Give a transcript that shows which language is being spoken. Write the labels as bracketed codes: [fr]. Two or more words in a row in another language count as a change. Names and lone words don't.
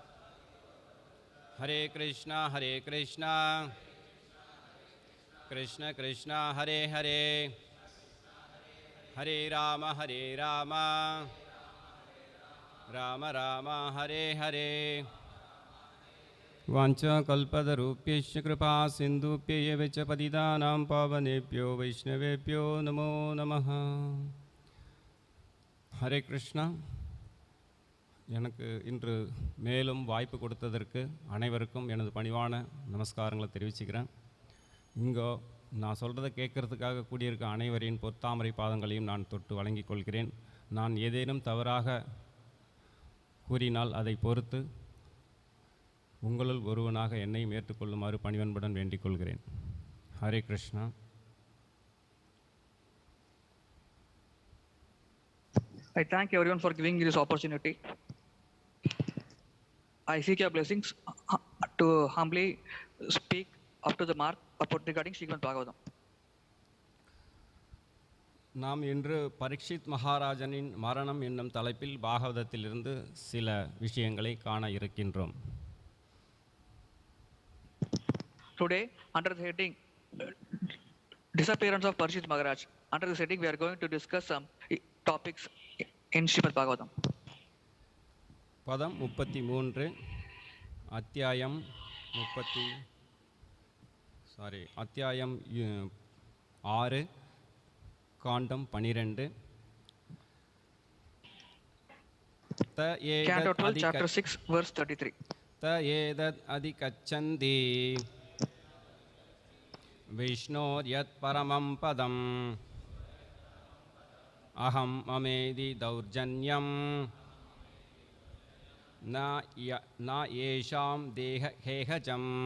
[sa] हरे कृष्ण कृष्ण कृष्ण हरे हरे हरे राम राम राम हरे हरे वाञ्छा कल्पतरुभ्यश्च कृपा सिन्धुभ्य एवच पतितानां पावनेभ्यो वैष्णवेभ्यो नमो नमः. Hare Krishna. [ta] எனக்கு இன்று மேலும் வாய்ப்பு கொடுத்ததற்கு அனைவருக்கும் எனது பணிவான நமஸ்காரங்களை தெரிவிச்சுக்கிறேன். இங்கே நான் சொல்கிறத கேட்கறதுக்காக கூடியிருக்க அனைவரின் பொத்தாமரை பாதங்களையும் நான் தொட்டு வழங்கிக் கொள்கிறேன். நான் ஏதேனும் தவறாக கூறினால் அதை பொறுத்து உங்களுள் ஒருவனாக என்னையும் ஏற்றுக்கொள்ளுமாறு பணிவன்புடன் வேண்டிக் கொள்கிறேன். ஹரே கிருஷ்ணா. [en] I thank everyone for giving me this opportunity. I seek your blessings to humbly speak up to the mark about regarding Srimad Bhagavatam. [ta] நாம் இன்று பரீட்சித் மகாராஜனின் மரணம் என்னும் தலைப்பில் பாகவதத்திலிருந்து சில விஷயங்களை காண இருக்கின்றோம். [en] Today, under the heading Disappearance of Parikshit Maharaj, under this heading we are going to discuss some topics in Srimad Bhagavatam. [ta] பதம் 33 அத்தியாயம் 30 அத்தியாயம் 6 காண்டம் 12 [en] Canto 12, chapter 6, verse 33. [sa] एतदध अधिगच्छन्ति विष्णोर् यत् परमं पदम् अहं ममेति दाurjanyam न येषां देह-गेह-जम्